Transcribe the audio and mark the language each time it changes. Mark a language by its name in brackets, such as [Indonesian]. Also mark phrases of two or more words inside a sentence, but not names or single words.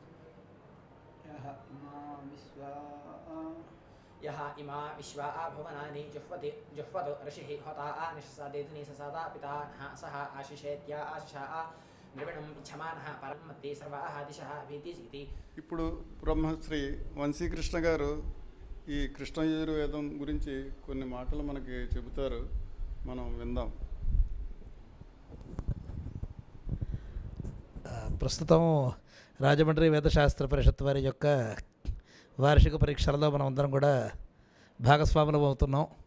[Sanskrit] यः इमा विश्वा भुवनानि जुह्वतु ऋषिः होता निशसादेति निशसादा पिता नः सः आशिषेत्या आशिषा द्रविणं इच्छमानः परमत्ति सर्वाः दिशः भीतिः. [Telugu] ఇప్పుడు బ్రహ్మశ్రీ వంశీకృష్ణ గారు ఈ కృష్ణ యజుర్వేదం గురించి కొన్ని మాటలు మనకి చెబుతారు. మనం విందాం. ప్రస్తుతం రాజమండ్రి వేదశాస్త్ర పరిషత్ వారి యొక్క వార్షిక పరీక్షలలో మనం అందరం కూడా భాగస్వాములం అవుతున్నాం.